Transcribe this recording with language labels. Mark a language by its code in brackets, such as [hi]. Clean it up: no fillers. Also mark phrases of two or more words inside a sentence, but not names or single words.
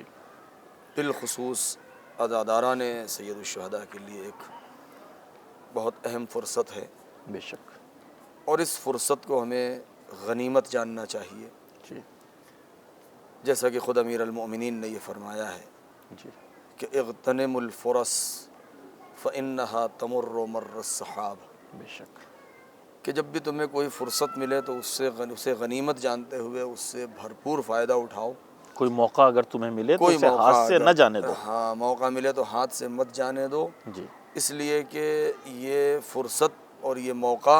[ur] بالخصوص عزاداران سید الشہداء کے لیے ایک بہت اہم فرصت ہے، بے شک، اور اس فرصت کو ہمیں غنیمت جاننا چاہیے، جی جیسا کہ خود امیر المؤمنین نے یہ فرمایا ہے جی [ar] کہ اغتنم الفرص فإنها تمر مر السحاب، [ur] بے شک، کہ جب بھی تمہیں کوئی فرصت ملے تو اسے غنیمت جانتے ہوئے اس سے بھرپور فائدہ اٹھاؤ۔ کوئی موقع اگر تمہیں ملے تو کوئی اسے موقع ہاتھ سے نہ جانے دو۔ ہاں، موقع ملے تو ہاتھ سے مت جانے دو، جی اس لیے کہ یہ فرصت اور یہ موقع